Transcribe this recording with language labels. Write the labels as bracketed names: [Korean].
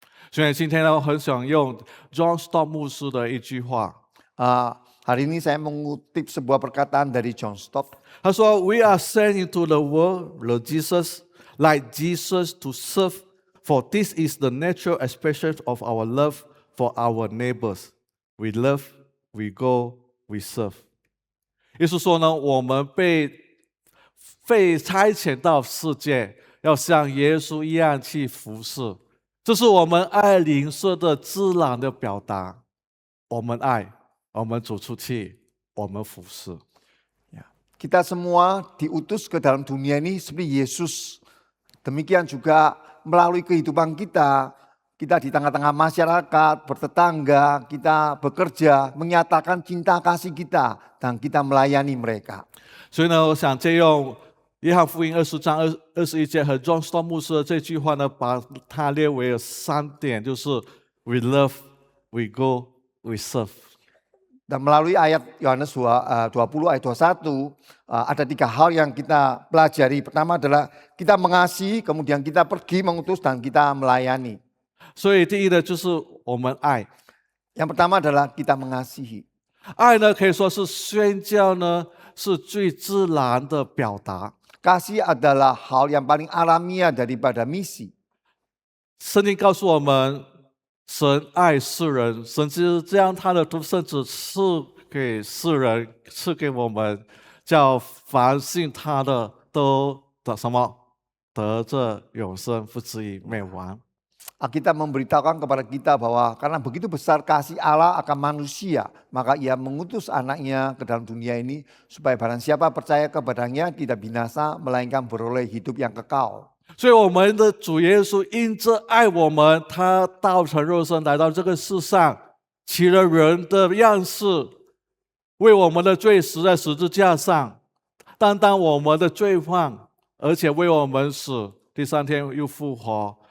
[Chinese] 所以今天呢，我很想用 John Stott 牧师的一句话， [Indonesian] Hari ini saya mengutip sebuah perkataan dari John Stott. [Chinese] 他说 [English] ：“We are sent into the world, like Jesus to serve, for this is the natural expression of our love for our neighbors. We love, we go, we serve。” [Chinese] 意思说呢，我们被差遣到世界，要像耶稣一样去服侍，这是我们爱邻舍的自然的表达。我们爱，我们走出去，我们服侍。 [Indonesian] Kita semua diutus ke dalam dunia ini seperti Yesus. Demikian juga melalui kehidupan kita, kita di tengah-tengah masyarakat, bertetangga, kita bekerja, menyatakan cinta kasih kita, dan kita melayani mereka. [Chinese] 所以呢，我想借用约翰福音20章21节和 John Stott 牧师的这句话呢，把它列为3点，就是 [English] We love, we go, we serve。 [Indonesian] Dan melalui ayat Yohanes 20 ayat 21, ada 3 hal yang kita pelajari. Pertama adalah kita mengasihi, kemudian kita pergi mengutus, dan kita melayani. [Chinese] 所以第一呢，就是我们爱。 [Indonesian] Yang pertama adalah kita mengasihi. [Chinese] 爱呢，可以说是宣教呢，是最自然的表达。 [Indonesian] Kasih adalah hal yang paling alamiah daripada misi. [Chinese] 圣经告诉我们，神爱世人，神就是将他的独生子赐给世人，赐给我们，叫凡信他的都得什么？得着永生，不至于灭亡。 [Indonesian] Alkitab memberitahukan kepada kita bahwa karena begitu besar kasih Allah akan manusia, maka ia mengutus anaknya ke dalam dunia ini supaya barang siapa percaya kepadanya tidak binasa, melainkan beroleh hidup yang kekal. [Chinese] 所以我们的主耶稣因着爱我们，他道成肉身来到这个世上，起了人的样式，为我们的罪死在十字架上，担当我们的罪犯，而且为我们死，第3天又复活。